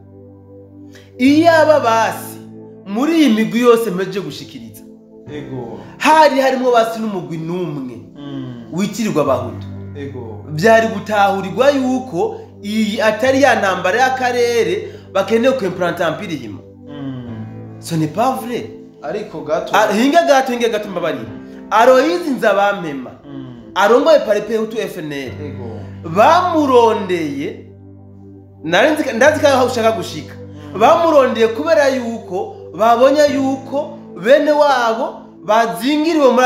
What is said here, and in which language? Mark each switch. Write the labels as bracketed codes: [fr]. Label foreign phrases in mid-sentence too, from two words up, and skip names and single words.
[rn] iyaba basi muri iyi migwi yose mpeje gushikiriza harimo basi n'umugwi n'umwe witirirwa abahutu byari gutahurirwa yuko iyi atari ya ntambara y'akarere bakeneye kwimplanta empire hima [fr] ce n'est pas vrai [rn] ariko gato hinge gato mbabarira Aloyizi Nzabampema arongoye paripe hutu FNL bamurondeye ndazi ko ushaka gushika bamurondeye kubera yuko babonye yuko bene wabo bazingiriwe muri